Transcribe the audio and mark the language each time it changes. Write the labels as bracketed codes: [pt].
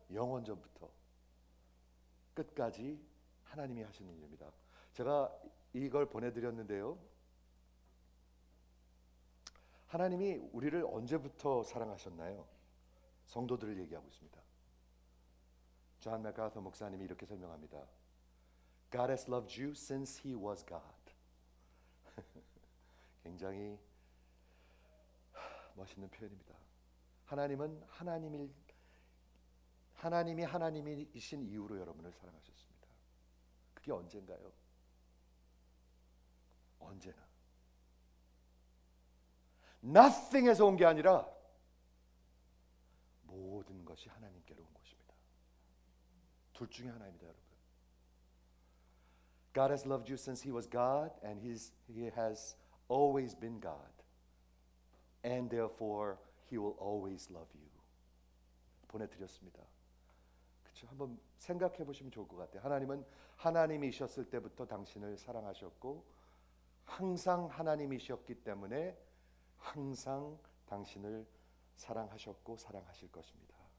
[ko] 영원전부터 끝까지 하나님이 하시는 일입니다. 제가 이걸 보내드렸는데요. 하나님이 우리를 언제부터 사랑하셨나요? 성도들을 얘기하고 있습니다. 존 맥아서 목사님이 이렇게 설명합니다. [en] God has loved you since he was God. [ko] 굉장히 멋있는 표현입니다. 하나님은 하나님이 하나님이신 이유로 여러분을 사랑하셨습니다. 그게 언젠가요? 언제나. nothing에서 온 게 아니라 모든 것이 하나님께로 온 것입니다. 둘 중에 하나입니다, 여러분. [en] God has loved you since he was God, and he has always been God, and therefore he will always love you. [ko] 보내드렸습니다. 그렇죠? 한번 생각해 보시면 좋을 것 같아요. 하나님은 하나님이셨을 때부터 당신을 사랑하셨고 항상 하나님이셨기 때문에 항상 당신을 사랑하셨고 사랑하실 것입니다.